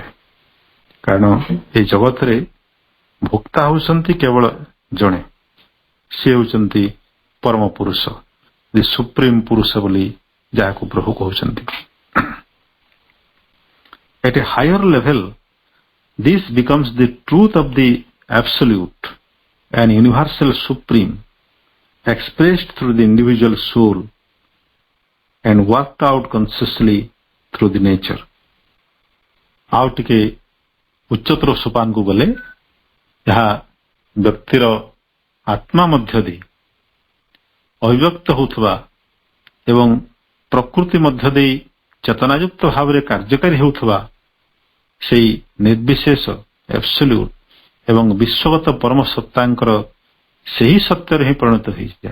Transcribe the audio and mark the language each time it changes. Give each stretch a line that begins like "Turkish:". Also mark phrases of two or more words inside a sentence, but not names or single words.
Odia: କାରଣ ଏହି ଜଗତରେ ଭୋକ୍ତା ହେଉଛନ୍ତି କେବଳ ଜଣେ, ସେ ହେଉଛନ୍ତି ପରମ ପୁରୁଷ,
English: the supreme
Odia: ପୁରୁଷ ବୋଲି ଯାହାକୁ ପ୍ରଭୁ କହୁଛନ୍ତି।
English: At a higher level, this becomes the truth of the absolute and universal supreme, expressed through the individual soul and worked out consciously through the nature.
Odia: ଆଉ ଟିକେ ଉଚ୍ଚତର ସୋପାନକୁ ଗଲେ ଏହା ବ୍ୟକ୍ତିର ଆତ୍ମା ମଧ୍ୟ ଦେଇ ଅଭିବ୍ୟକ୍ତ ହେଉଥିବା ଏବଂ ପ୍ରକୃତି ମଧ୍ୟ ଦେଇ ଚେତନାଯୁକ୍ତ ଭାବରେ କାର୍ଯ୍ୟକାରୀ ହେଉଥିବା ସେହି ନିର୍ବିଶେଷ ଆବସଲ୍ୟୁଟ୍ ଏବଂ ବିଶ୍ୱଗତ ପରମ ସତ୍ତାଙ୍କର ସେହି ସତ୍ୟରେ ହିଁ ପରିଣତ ହୋଇଯାଏ।